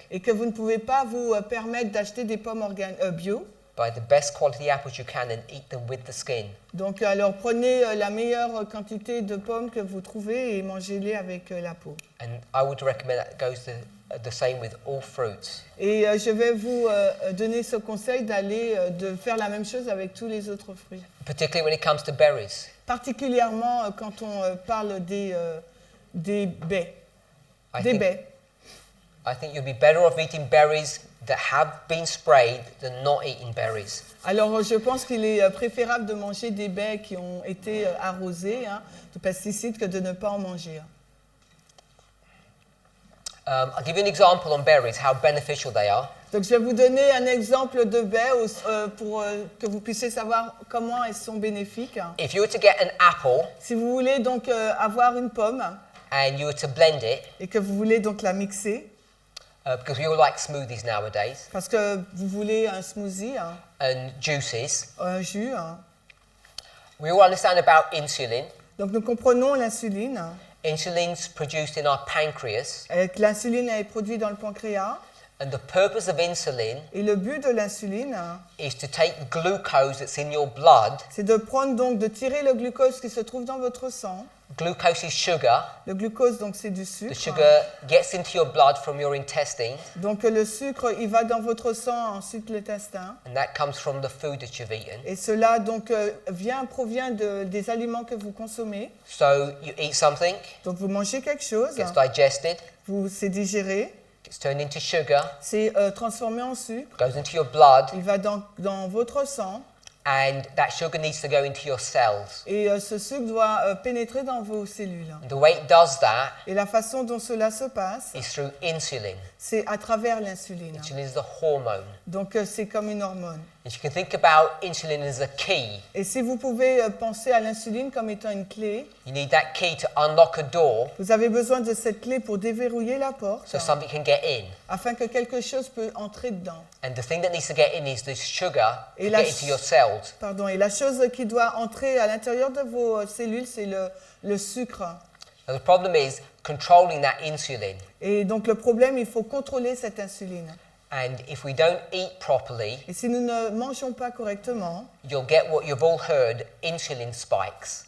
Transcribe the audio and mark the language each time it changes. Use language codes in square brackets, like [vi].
[fr] et que vous ne pouvez pas vous permettre d'acheter des pommes bio, [en] buy the best quality apples you can and eat them with the skin. [fr] donc alors prenez la meilleure quantité de pommes que vous trouvez et mangez-les avec la peau. [en] And I would recommend that goes the same with all fruits. [fr] Et je vais vous donner ce conseil de faire la même chose avec tous les autres fruits. [en] Particularly when it comes to berries. [fr] Particulièrement quand on parle des baies. [en] I [fr] Des [en] think, [fr] baies. [en] I think you'll be better off eating berries that have been sprayed than not eating berries. [fr] Alors je pense qu'il est préférable de manger des baies qui ont été arrosées de pesticides que de ne pas en manger. [en] I'll give you an example on berries, how beneficial they are. [fr] Donc je vais vous donner un exemple de baies pour que vous puissiez savoir comment elles sont bénéfiques. [en] If you were to get an apple [fr] Si vous voulez donc avoir une pomme [en] and you were to blend it, [fr] et que vous voulez donc la mixer, [en] because we all like smoothies nowadays, [fr] parce que vous voulez un smoothie, [en] and juices, [fr] un jus, [en] we all understand about insulin. [fr] donc nous comprenons l'insuline. [en] Insulin's produced in our pancreas, [fr] et que l'insuline est produite dans le pancréas. [en] and the purpose of insulin [fr] Et le but de l'insuline, [en] is to take glucose that's in your blood. [fr] c'est de prendre donc, de tirer le glucose qui se trouve dans votre sang. [en] Glucose is sugar. [fr] Le glucose, donc, c'est du [en] The [fr] sucre. [en] sugar gets into your blood from your intestines, [fr] Donc, le sucre, il va dans votre sang, ensuite l'intestin. [en] and that comes from the food that you've eaten. [fr] Et cela, donc, provient des aliments que vous consommez. [en] So you eat something, [fr] Donc, vous mangez quelque chose, [en] gets digested, [fr] c'est digéré, [en] gets turned into sugar, [fr] c'est transformé en sucre. [en] goes into your blood, [fr] Il va dans votre sang. [en] and that sugar needs to go into your cells. [fr] Et ce sucre doit pénétrer dans vos cellules. [en] And the way it does that [fr] Et la façon dont cela se passe, [en] is through insulin. [fr] c'est à travers l'insuline. [en] Insulin is the hormone. [fr] Donc c'est comme une hormone. [en] And you can think about insulin as a key. [fr] Et si vous pouvez penser à l'insuline comme étant une clé, [en] You need that key to unlock a door [fr] vous avez besoin de cette clé pour déverrouiller la porte, [en] so something can get in. [fr] afin que quelque chose peut entrer dedans. [en] And the thing that needs to get in is the sugar to [fr] Et la [en] get into your cells. [fr] Pardon, et la chose qui doit entrer à l'intérieur de vos cellules, c'est le sucre. [en] Now the problem is controlling that insulin. [fr] Et donc le problème, il faut contrôler cette insuline. [en] And if we don't eat properly, [fr] Et si nous ne mangeons pas correctement, [en] you'll get what you've all heard, insulin spikes.